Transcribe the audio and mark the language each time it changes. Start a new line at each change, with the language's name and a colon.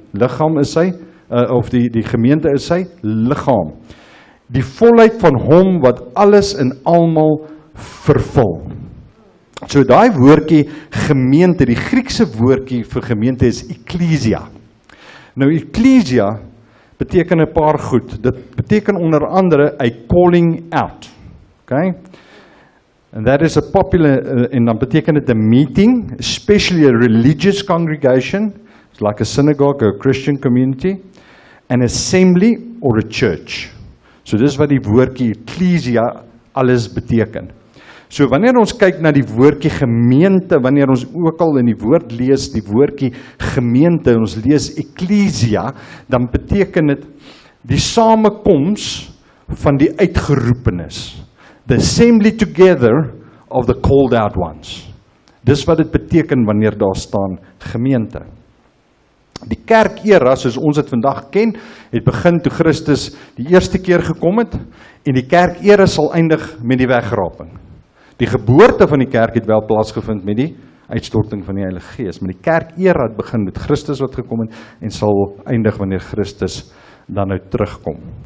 Afrikaans: Liggaam is sy, of die gemeente is sy liggaam. Die volheid van hom wat alles in almal vervul. So daai woordjie gemeente, die Griekse woordjie vir gemeente is ekklesia. Nou ekklesia beteken 'n paar goed. Dit beteken onder andere
English: a calling out. Okay? And that is a popular,
Afrikaans: en dan beteken dit 'n
English: meeting, especially a religious congregation, it's like a synagogue or a Christian community, an assembly or a church.
Afrikaans: So dis wat die woordjie ekklesia alles beteken. So wanneer ons kyk na die woordjie gemeente, wanneer ons ook al in die woord lees die woordjie gemeente, ons lees ekklesia, dan beteken dit die samekoms van die uitgeroepenes.
English: The assembly together of the called out ones.
Afrikaans: Dis wat dit beteken wanneer daar staan gemeente. Die kerkera, soos ons dit vandag ken, het begin toe Christus die eerste keer gekom het, en die kerkera sal eindig met die wegraping. Die geboorte van die kerk het wel plaasgevind met die uitstorting van die Heilige Gees, maar die kerkera het begin met Christus wat gekom het, en sal eindig wanneer Christus dan nou terugkom.